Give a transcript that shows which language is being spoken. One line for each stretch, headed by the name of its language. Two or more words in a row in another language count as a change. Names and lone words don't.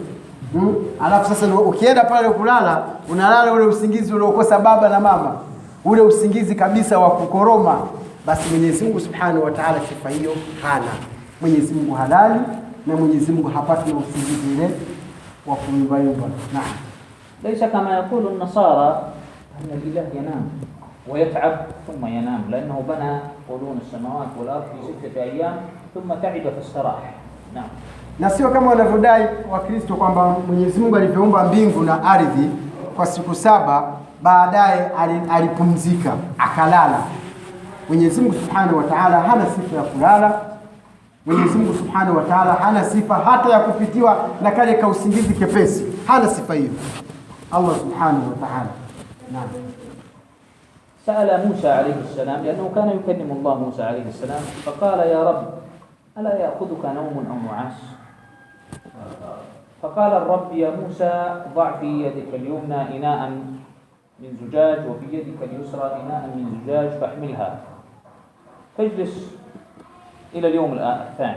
Swahili: Alafu sasa ukienda pale kulala, unalala ule usingizi uliokosa baba na mama, ule usingizi kabisa wa kukoroma. Basi Mwenyezi Mungu
Arabic: سبحانه وتعالى
Swahili: sifa hiyo hana. Mwenyezi Mungu halali na Mwenyezi Mungu hapati na usingizi ile wa kuyumbayumba. Naam.
Arabic: ليس كما يقول النصارى أن الإله ينام ويتعب ثم ينام، لأنه بنى قرون السماوات والأرض في 6 أيام ثم تعب فاستراح. نعم.
Swahili: Na sio kama wanavyodai Wakristo kwamba Mwenyezi Mungu alipoumba mbingu na ardhi kwa siku 7 baadaye alipumzika akalala. Mwenyezi Mungu
Arabic: سبحانه وتعالى
Swahili: hana sifa ya kulala. Mwenyezi Mungu
Arabic: سبحانه وتعالى
Swahili: hana sifa hata ya kupitiwa na kale ka usingizi kepesi. Hana sifa hiyo Allah
Arabic: سبحانه وتعالى.
Swahili: Naam.
Arabic: سأل موسى عليه السلام لأنه كان يكلم الله موسى عليه السلام فقال يا رب ألا يأخذك نوم أو نعاس؟ فقال الرب يا موسى ضع في يدك اليمنى إناء من زجاج وفي يدك اليسرى إناء من زجاج فاحملها فاجلس إلى اليوم الثاني.